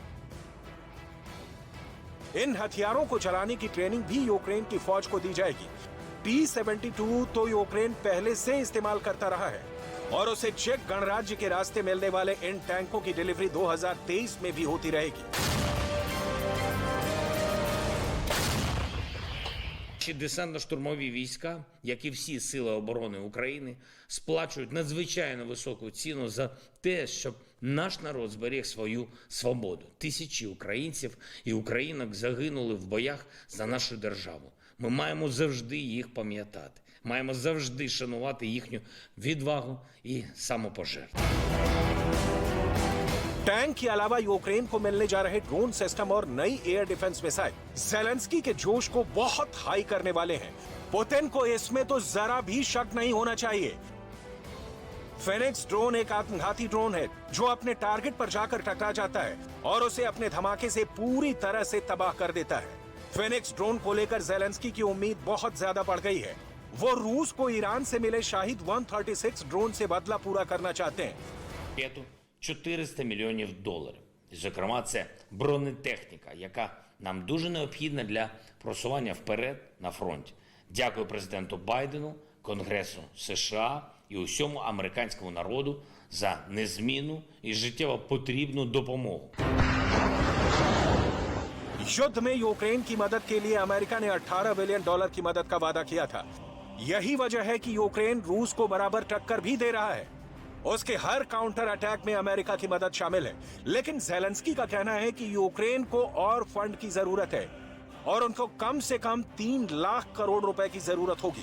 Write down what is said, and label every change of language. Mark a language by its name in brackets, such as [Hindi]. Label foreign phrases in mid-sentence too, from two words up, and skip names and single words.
[Hindi] इन हथियारों को चलाने की ट्रेनिंग भी यूक्रेन की फौज को दी जाएगी। T-72 तो यूक्रेन पहले से इस्तेमाल करता रहा है और उसे चेक गणराज्य के रास्ते मिलने वाले इन टैंकों की डिलीवरी 2023 में भी होती रहेगी। [Ukrainian] Десантно-штурмові війська, як і всі сили оборони України, сплачують надзвичайно високу ціну за те, щоб наш народ зберіг свою свободу. Тисячі українців і українок загинули в боях за нашу державу. Ми маємо завжди їх пам'ятати. Маємо завжди шанувати їхню відвагу і самопожертву. [Hindi] टैंक के अलावा यूक्रेन को मिलने जा रहे ड्रोन सिस्टम और नई [English] air defense missile [Hindi] ज़ेलेंस्की के जोश को बहुत हाई करने वाले हैं। पुतिन को इसमें तो जरा भी शक नहीं होना चाहिए। फेनिक्स ड्रोन एक आत्मघाती ड्रोन है जो अपने टारगेट पर जाकर टकरा जाता है और उसे अपने धमाके से पूरी तरह से तबाह कर देता है। फेनिक्स ड्रोन को लेकर ज़ेलेंस्की की उम्मीद बहुत ज्यादा बढ़ गई है। वो रूस को ईरान से मिले शाहिद 136 ड्रोन से बदला पूरा करना चाहते हैं। [Ukrainian] $400 мільйонів. І, зокрема, це бронетехніка, яка нам дуже необхідна для просування вперед на фронті. Дякую президенту Байдену, Конгресу США і усьому американському народу за незмінну і життєво потрібну допомогу. [Hindi] युद्ध में यूक्रेन की मदद के लिए अमेरिका ने $18 बिलियन की मदद का वादा किया था। यही वजह है कि यूक्रेन रूस को बराबर टक्कर भी दे रहा है। उसके हर [English] counter attack [Hindi] में अमेरिका की मदद शामिल है। लेकिन ज़ेलेंस्की का कहना है कि यूक्रेन को और फंड की जरूरत है और उनको कम से कम 3 लाख करोड़ रुपए की जरूरत होगी।